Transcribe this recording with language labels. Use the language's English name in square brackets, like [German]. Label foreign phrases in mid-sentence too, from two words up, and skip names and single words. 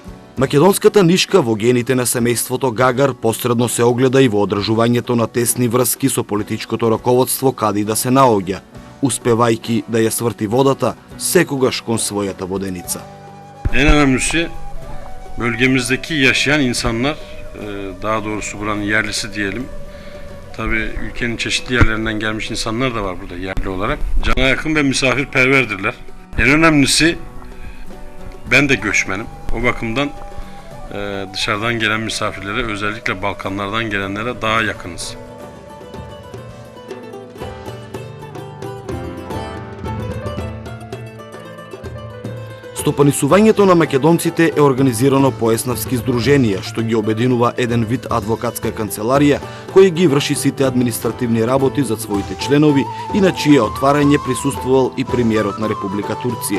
[Macedonian] Македонската нишка во гените на семејството Гагар посредно се огледа и во одржувањето на тесни врски со политичкото раководство каде и да се наоѓа, успевајки да ја сврти водата секогаш кон својата воденица. [Turkish] En önemlisi bölgemizdeki yaşayan insanlar, daha doğrusu buranın yerlisi diyelim. Tabii ülkenin çeşitli yerlerinden gelmiş insanlar da var burada yerli olarak. Cana yakın ve misafirperverdirler. En önemlisi ben de göçmenim. O bakımdan dışarıdan gelen misafirlere, özellikle Balkanlardan gelenlere daha yakınız. [Macedonian] Стопанисувањето на македонците е организирано по еснавски здруженија, што ги обединува еден вид адвокатска канцеларија, кој ги врши сите административни работи за своите членови и на чие отварање присуствувал и премиерот на Република Турција.